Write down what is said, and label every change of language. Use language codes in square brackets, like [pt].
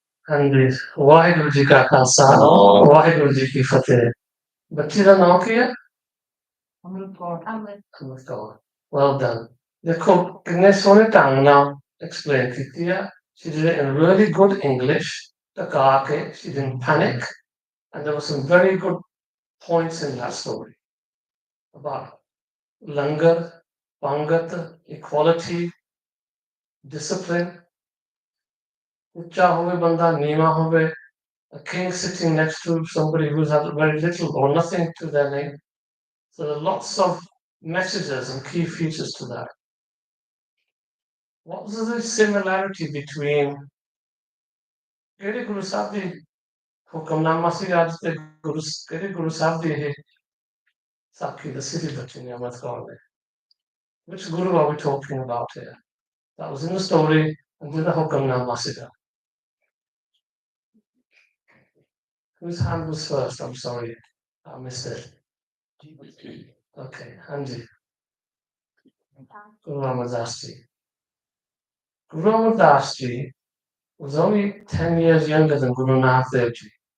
[pa] ਹਾਂਜੀ ਵਾਹਿਗੁਰੂ ਜੀ ਕਾ ਖਾਲਸਾ ਵਾਹਿਗੁਰੂ ਜੀ ਕੀ ਫਤਿਹ ਬੱਚੀ ਦਾ ਨਾਮ ਕੀ ਹੈ ਅਮਰਤ ਕੌਰ [en] well done [pa] ਦੇਖੋ ਕਿੰਨੇ ਸੋਹਣੇ ਢੰਗ ਨਾਲ ਐਕਸਪਲੇਨ ਕੀਤੀ ਆ [en] she did it in really good English [pa] ਟਕਾ ਕੇ [en] she didn't panic and there were some very good points in that story about langar pangat equality discipline [pa] ਉੱਚਾ ਹੋਵੇ ਬੰਦਾ ਨੀਵਾਂ ਹੋਵੇ [en] a king sitting next to somebody who's had very little or nothing to their name. So there are lots of messages and key features to that. What was the similarity between [pa] ਕਿਹੜੇ ਗੁਰੂ ਸਾਹਿਬ ਦੀ ਹੁਕਮਨਾਮਾ ਸੀ ਅੱਜ ਤੇ ਕਿਹੜੇ ਗੁਰੂ ਸਾਹਿਬ ਦੀ ਇਹ ਸਾਖੀ ਦੱਸੀ ਸੀ ਬੱਚੇ ਨੇ ਅਮਰਤ ਕੌਰ ਨੇ? [en] Which guru are we talking about here? That was in the story and [pa] ਜਿਹਦਾ ਹੁਕਮਨਾਮਾ ਸੀਗਾ [en] whose hand was first? I'm sorry, I missed it. Okay, Hanji. Guru Ramadás Ji. Guru Ramadás Ji was only 10 years younger than Guru Nanak Dev Ji.